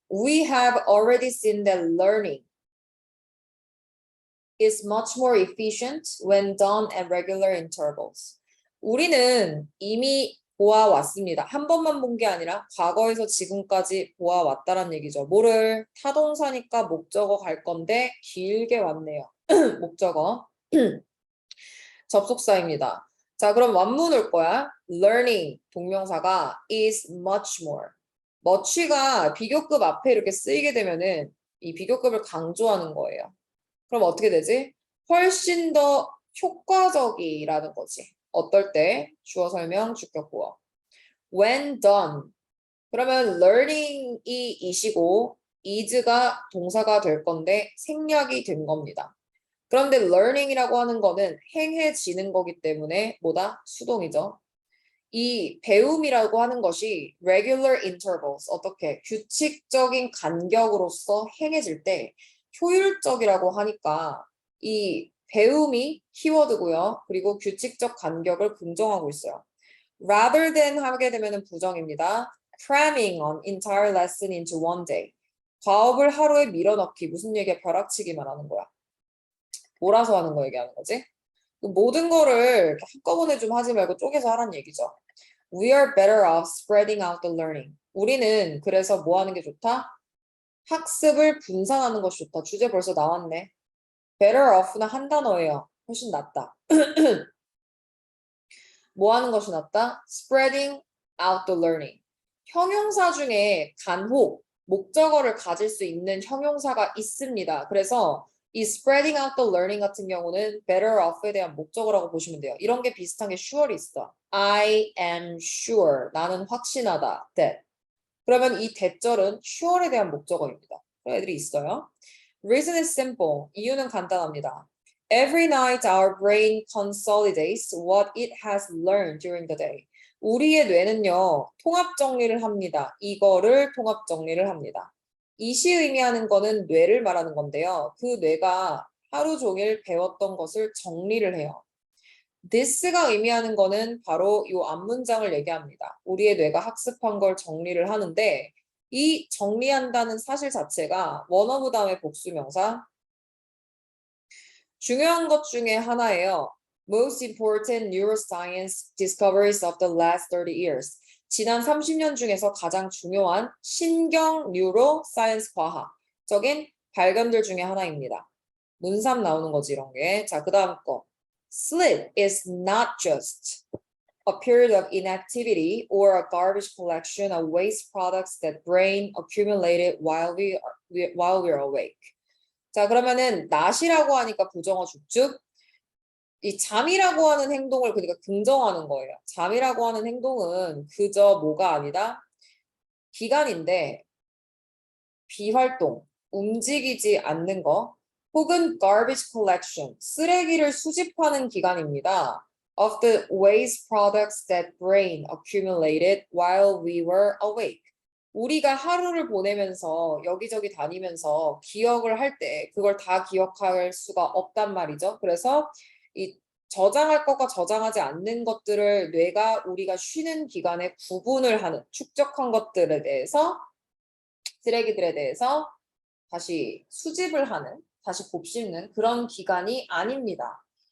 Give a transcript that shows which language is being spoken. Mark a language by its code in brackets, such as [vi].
[en] We have already seen that learning is much more efficient when done at regular intervals. [ko] 우리는 이미 보아왔습니다. 한 번만 본 게 아니라 과거에서 지금까지 보아왔다는 얘기죠. 뭐를? 타동사니까 목적어 갈 건데 길게 왔네요. 목적어. 접속사입니다. 자, 그럼 완문 올 거야. Learning 동명사가 is much more. much가 비교급 앞에 이렇게 쓰이게 되면은 이 비교급을 강조하는 거예요. 그럼 어떻게 되지? 훨씬 더 효과적이라는 거지. 어떨 때? 주어 설명, 주격 보어. [en] When done. [ko] 그러면 learning이 이시고 is가 동사가 될 건데 생략이 된 겁니다. 그런데 learning이라고 하는 거는 행해지는 거기 때문에 뭐다? 수동이죠. 이 배움이라고 하는 것이 regular intervals, 어떻게? 규칙적인 간격으로서 행해질 때 효율적이라고 하니까 이 배움이 키워드고요. 그리고 규칙적 간격을 긍정하고 있어요. rather than 하게 되면 부정입니다. [en] cramming an entire lesson into one day. [ko] 과업을 하루에 밀어넣기. 무슨 얘기야? 벼락치기 말하는 거야. 몰아서 하는 거 얘기하는 거지. 모든 거를 한꺼번에 좀 하지 말고 쪼개서 하라는 얘기죠. [en] We are better off spreading out the learning. [ko] 우리는 그래서 뭐 하는 게 좋다? 학습을 분산하는 것이 좋다. 주제 벌써 나왔네. better off는 한 단어예요. 훨씬 낫다. 뭐 하는 것이 낫다? [en] spreading out the learning. [ko] 형용사 중에 간혹, 목적어를 가질 수 있는 형용사가 있습니다. 그래서 이 spreading out the learning 같은 경우는 better off에 대한 목적어라고 보시면 돼요. 이런 게 비슷한 게 sure이 있어. [en] I am sure. [ko] 나는 확신하다. [en] that. [ko] 그러면 이 that절은 sure에 대한 목적어입니다. 그런 애들이 있어요. [en] Reason is simple. [ko] 이유는 간단합니다. [en] Every night our brain consolidates what it has learned during the day. [ko] 우리의 뇌는요, 통합 정리를 합니다. 이거를 통합 정리를 합니다. 이시 의미하는 거는 뇌를 말하는 건데요. 그 뇌가 하루 종일 배웠던 것을 정리를 해요. this가 의미하는 거는 바로 이 앞문장을 얘기합니다. 우리의 뇌가 학습한 걸 정리를 하는데 이 정리한다는 사실 자체가 원어브 다음에 복수명사 중요한 것 중에 하나예요. [en] Most important neuroscience discoveries of the last 30 years. [ko] 지난 30년 중에서 가장 중요한 신경 뉴로 사이언스 과학적인 발견들 중에 하나입니다. 문삼 나오는 거지 이런 게. 자, 그 다음 거. [en] Sleep is not just a period of inactivity or a garbage collection of waste products that brain accumulated while we're awake. [ko] 자, 그러면은 낮이라고 하니까 부정어 죽죽. 이 잠이라고 하는 행동을 그러니까 긍정하는 거예요. 잠이라고 하는 행동은 그저 뭐가 아니다. 기간인데 비활동, 움직이지 않는 거 혹은 garbage collection, 쓰레기를 수집하는 기간입니다. [en] of the waste products that brain accumulated while we were awake. [ko] 우리가 하루를 보내면서 여기저기 다니면서 기억을 할 때 그걸 다 기억할 수가 없단 말이죠. 그래서 이 저장할 것과 저장하지 않는 것들을 뇌가 우리가 쉬는 기간에 구분을 하는 축적한 것들에 대해서 쓰레기들에 대해서 다시 수집을 하는 다시 곱씹는 그런 기간이 아닙니다.